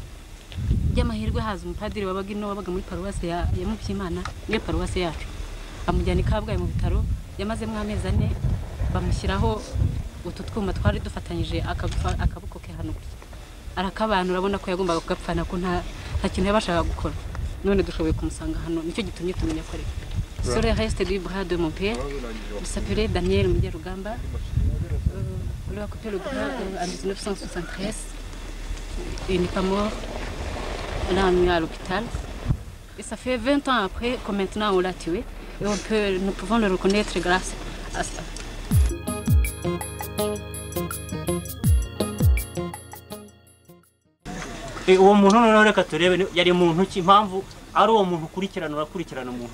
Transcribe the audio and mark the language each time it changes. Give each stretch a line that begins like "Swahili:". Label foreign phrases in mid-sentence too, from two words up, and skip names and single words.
Kinyarwanda: By'amahirwe haza umupadiri wabaga muri paruwasi ya Mubyimana, niyo paruwasi yacu, amujyana i Kabgayi mu bitaro. Yamazemo amezi 4, bamushyiraho utu twuma twari dufatanyije akaboko ke hano. Arakabana, urabona ko yagombaga kugapfana ko nta kintu yabashaga gukora. None dushoboye kumusanga hano, nicyo gitumye tumenya ko ari.
French: Sur le reste du bras de mon père, il s'appelait Daniel Mugerugamba. On lui a coupé le bras en 1973. Il n'est pas mort. On l'a emmené à l'hôpital. Et ça fait 20 ans après que maintenant on l'a tué. Et nous pouvons le reconnaître grâce à ça.
Kinyarwanda: Uwo muntu noneho reka turebe yari muntu ki, impamvu ari uwo muntu ukurikirana umuntu.